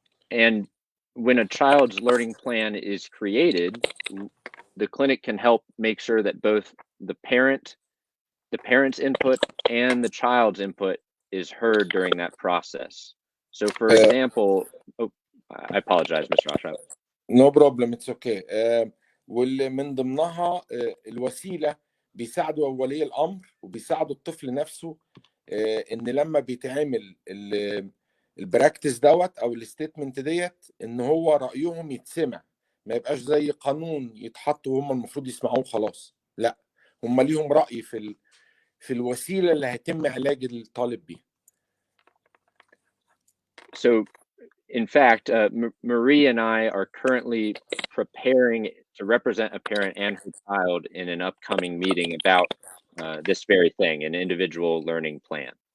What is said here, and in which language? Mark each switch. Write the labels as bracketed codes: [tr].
[en] And when a child's learning plan is created, the clinic can help make sure that both the parent's input and the child's input is heard during that process. So, for example, I apologize, Mr. Ashraf. No problem, it's okay. [ar] واللي من ضمنها الوسيلة بيساعدوا ولي الأمر وبيساعدوا الطفل نفسه إن لما بيتعمل البراكتس دوت أو الستيتمنت ديت إن هو رأيهم يتسمع، ما يبقاش زي قانون يتحط وهم المفروض يسمعوه خلاص، لا، هم ليهم رأي في الوسيلة اللي هيتم علاج الطالب بيها. [en] So, in fact, Marie and I are currently preparing to represent a parent and her child in an upcoming meeting about this very thing, an individual learning plan.